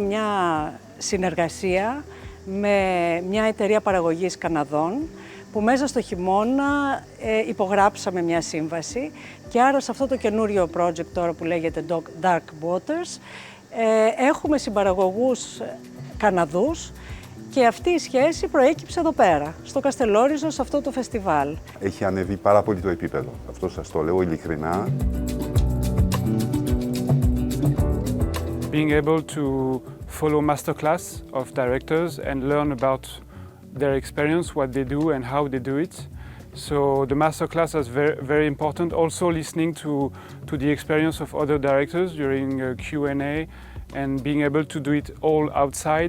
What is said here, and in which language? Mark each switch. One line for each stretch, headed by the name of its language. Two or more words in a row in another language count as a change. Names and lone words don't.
Greek: μια συνεργασία με μια εταιρεία παραγωγής Καναδών, που μέσα στο χειμώνα υπογράψαμε μια σύμβαση και άρα σε αυτό το καινούριο project τώρα που λέγεται Dark Waters Έχουμε συμπαραγωγούς Καναδούς και αυτή η σχέση προέκυψε εδώ πέρα, στο Kastellorizo, σε αυτό το φεστιβάλ. Έχει ανέβει πάρα πολύ το επίπεδο, αυτό σας το λέω ειλικρινά.
English: Being able to follow masterclass of directors and learn about their experience, what they do and how they do it. So the masterclass is very important. Also listening to the experience of other directors during Q&A and being able to do it all outside.